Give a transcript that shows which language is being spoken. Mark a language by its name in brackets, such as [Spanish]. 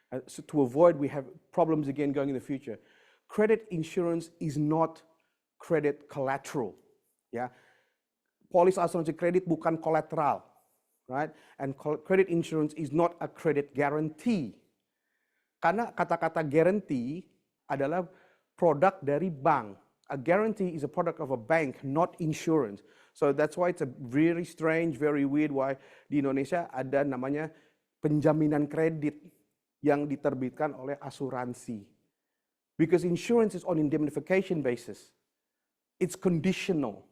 [English] So to avoid we have problems again going in the future. Credit insurance is not credit collateral, ya. [Indonesian] Polis asuransi kredit bukan kolateral, [English] right? And credit insurance is not a credit guarantee. [Indonesian] Karena kata-kata guarantee adalah produk dari bank. [English] A guarantee is a product of a bank, not insurance. So that's why it's a very strange, very weird why [Indonesian] di Indonesia ada namanya penjaminan kredit yang diterbitkan oleh asuransi. [English] Because insurance is on indemnification basis. It's conditional.